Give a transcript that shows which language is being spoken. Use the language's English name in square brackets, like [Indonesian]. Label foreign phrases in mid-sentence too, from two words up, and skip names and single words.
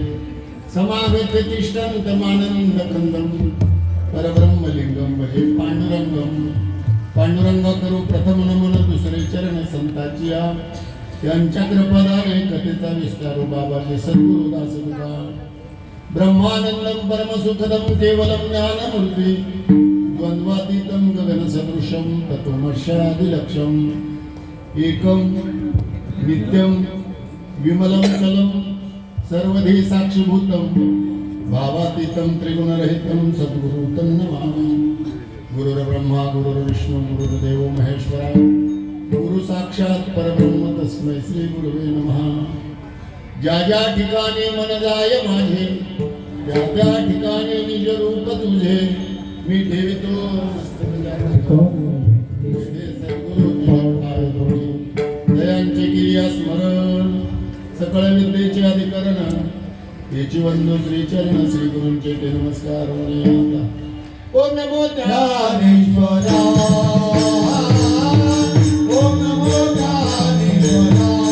[Sanskrit] समागत तिष्ठन्तमानंद कंदम परब्रह्मलिंगम हे पांडुरंगम. [Marathi] पांडुरंग करू प्रथम नमन दुसरे चरण संताचिया. यांच्या कृपादाने कथेचा विस्तारू बाबाचे सद्गुरु दास तुका. [Sanskrit] ब्रह्मानंदम परमसुखदम केवलम ज्ञानमूर्ती. द्वंद्वातीतम गगन सदृशम तत्वमर्षादिलक्षम. एकम नित्यम विमलम चलम सर्वधी साक्षीभूतम. भावातीतम त्रिगुणरहितम सद्गुरु तन्नमामि. गुरुर्ब्रह्मा गुरुर्विष्णू गुरुर्देवो महेश्वरा. गुरु साक्षात परब्रह्म तस्मै श्री गुरुवे नमः. [Marathi] ज्या ज्या ठिकाणी मन जाय माझे त्या त्या ठिकाणी निज रूप तुझे. मी ठेवितो दयांचे किरिया स्मरण. सकळ विद्येचे अधिकरण याची वंदू श्री चरण श्री गुरूंचे ते नमस्कार. ओम नमो ज्ञानेश्वरा. ओम नमो ज्ञानेश्वरा.